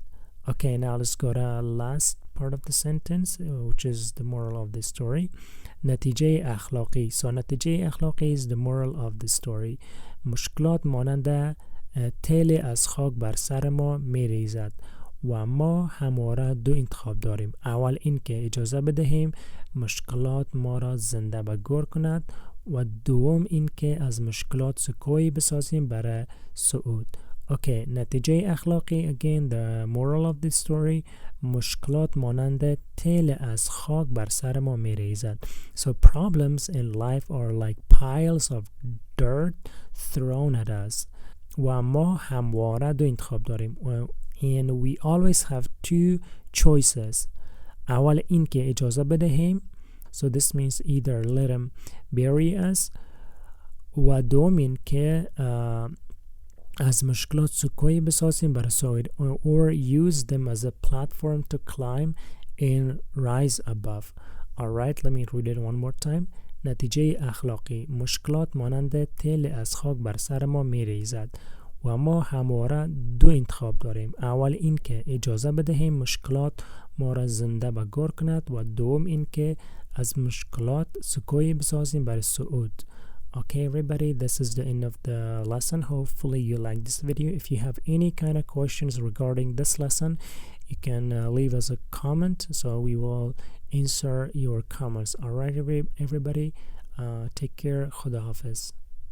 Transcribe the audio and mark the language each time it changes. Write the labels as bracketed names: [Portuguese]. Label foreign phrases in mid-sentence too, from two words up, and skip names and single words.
[English] Okay, now let's go to last part of the sentence, which is the moral of the story. [Persian] نتیجه اخلاقی. [English] So [Persian] نتیجه اخلاقی [English] is the moral of the story. [Persian] مشکلات مانند تله از خاک بر سر ما می ریزد و ما همواره دو انتخاب داریم. اول این که اجازه بدهیم مشکلات ما را زنده به گور کند و دوم این که از مشکلات سکویی بسازیم برای صعود. Okay, نتیجه اخلاقی, [English] again the moral of the story, [Persian] مشکلات مانند تله از خاک بر سر ما می ریزد. [English] So problems in life are like piles of dirt thrown at us. [Persian] و ما همواره دو انتخاب داریم. [English] And we always have two choices. [Persian] اول این که اجازه بدهیم. [English] So this means either let them bury us. [Persian] و دوم این که از مشکلات سکویی بسازیم برای صعود. [English] Or use them as a platform to climb and rise above. Alright, let me read it one more time. [Persian] نتیجه اخلاقی. مشکلات مانند تل از خاک بر سر ما می ریزد و ما همواره دو انتخاب داریم. اول این که اجازه بدهیم مشکلات ما را زنده به گور کند و دوم این که از مشکلات سکویی بسازیم برای صعود. [English] Okay, everybody, this is the end of the lesson. Hopefully you like this video. If you have any kind of questions regarding this lesson, you can leave us a comment, so we will answer your comments. Alright everybody, take care. [Persian] خدا حافظ.